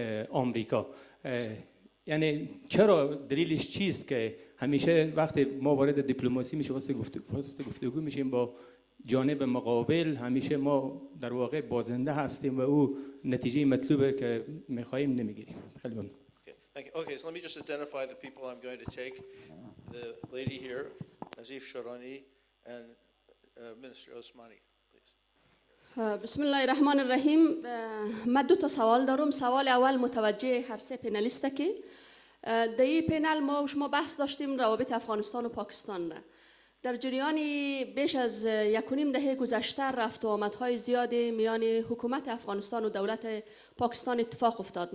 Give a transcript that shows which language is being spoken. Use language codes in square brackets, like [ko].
[fa] آمریکا؟ یعنی چرا دلیلش چیست که همیشه وقتی ما وارد دیپلماسی میشه واسه گفتگو میشیم با جانب مقابل، همیشه ما در واقع بازنده هستیم و او نتیجه مطلوبه که میخوایم نمیگیریم؟ خیلی ممنون. [en] Okay, so let me just identify the people I'm going to take. The lady here, Nazif Sharani, and Minister Osmani, please. [fa] بسم الله الرحمن الرحیم. من 2 سوال دارم. سوال اول متوجه هر 3 پنلیست که در این پنل ما و شما بحث داشتیم روابط افغانستان و پاکستان. در جریان بیش از 1.5 دهه گذشته رفت و آمدهای زیادی میان حکومت افغانستان و دولت پاکستان اتفاق افتاد.